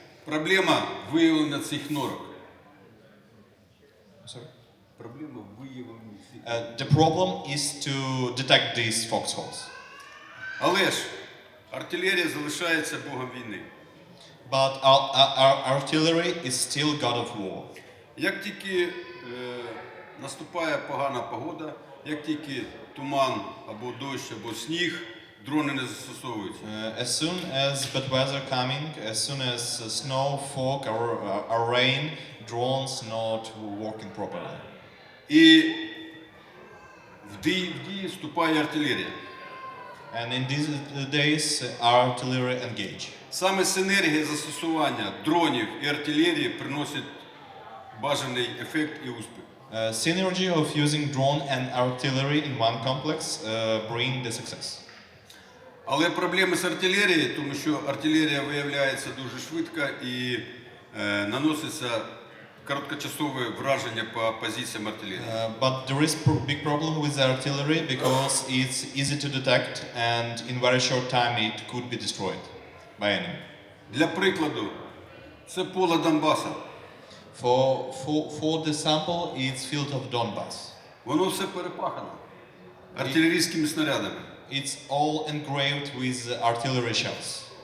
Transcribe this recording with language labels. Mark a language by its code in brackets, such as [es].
[uk] Проблема виявлення цих норок. [en] Sorry? [uk] Проблема виявлення цих. [en] The problem is to detect these foxholes. [uk] Але ж артилерія залишається богом війни. [en] But our artillery is still god of war. [uk] Як тільки наступає погана погода, як тільки туман або дощ, або сніг, дрони не застосовуються. [en] As soon as bad weather coming, as soon as snow, fog, or rain, drones not working properly. [uk] І в дії вступає артилерія. [en] And in these days, our artillery engage. [uk] Саме синергія застосування дронів і артилерії приносить бажаний ефект і успіх. [en] Synergy of using drone and artillery in one complex bring the success. [uk] Але проблеми з артилерією, тому що артилерія виявляється дуже швидко і наноситься короткочасове враження по позиціям артилерії. [en] But there is big problem with the artillery because it's easy to detect and in very short time it could be destroyed by enemy. [uk] Для прикладу, це поле Донбаса. [en] For the sample, it's field of Donbass. [uk] Воно все перепахано артилерійськими снарядами. [en] It's all engraved with artillery shells.